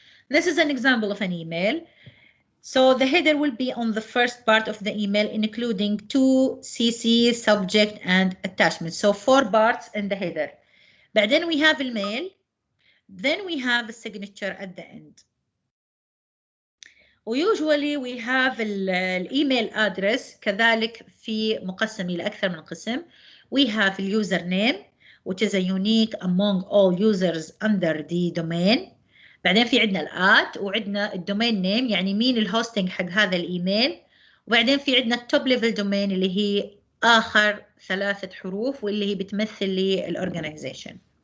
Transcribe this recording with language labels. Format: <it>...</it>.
<en>This is an example of an email. So the header will be on the first part of the email including two CC, subject and attachment. So 4 parts in the header.</en> <ar>بعدين</ar> <en>we have the mail. Then we have a signature at the end. Usually we have the email address</en> <ar>كذلك في مقسم إلى أكثر من قسم.</ar> <en>We have the username which is a unique among all users under the domain.</en> <ar>بعدين في عندنا الات وعندنا الدومين نيم يعني مين الهوستنج حق هذا الإيميل. وبعدين في عندنا التوب ليفل دومين اللي هي آخر 3 حروف واللي هي بتمثل لي الأورجانيزيشن.</ar>